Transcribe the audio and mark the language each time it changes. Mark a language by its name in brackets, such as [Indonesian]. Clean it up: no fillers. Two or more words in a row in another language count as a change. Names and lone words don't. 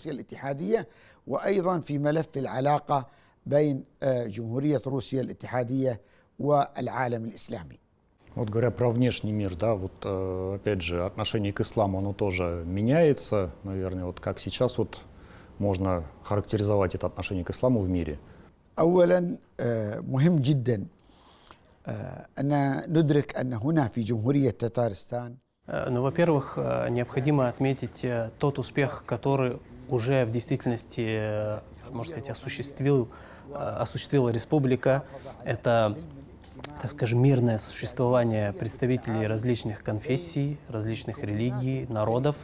[Russian] Вот говоря про внешний мир, да, вот опять же отношение к исламу, оно тоже меняется, наверное, вот как сейчас вот можно характеризовать это отношение к исламу в мире? [Arabic] أولاً مهم جداً أن ندرك أن هنا في جمهورية تتارستان. [Russian] Ну, во-первых, необходимо отметить тот успех, который уже в действительности, можно сказать, осуществила республика. Это, так скажем, мирное существование представителей различных конфессий, различных религий, народов.